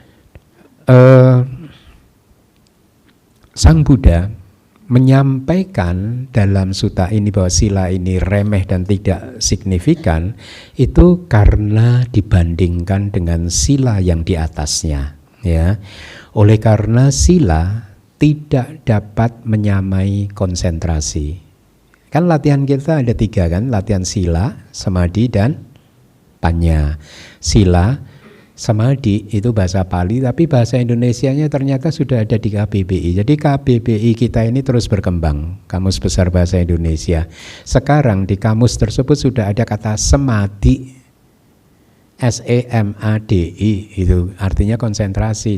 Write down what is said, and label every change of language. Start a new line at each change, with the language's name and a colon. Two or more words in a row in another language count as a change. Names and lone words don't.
Indonesian: Sang Buddha menyampaikan dalam sutta ini bahwa sila ini remeh dan tidak signifikan itu karena dibandingkan dengan sila yang di atasnya, ya. Oleh karena sila tidak dapat menyamai konsentrasi. Kan latihan kita ada 3 kan, latihan sila, samadhi dan panya. Sila, samadhi itu bahasa Pali, tapi bahasa Indonesianya ternyata sudah ada di KBBI. Jadi KBBI kita ini terus berkembang, Kamus Besar Bahasa Indonesia. Sekarang di kamus tersebut sudah ada kata samadhi, SEMADI, itu artinya konsentrasi.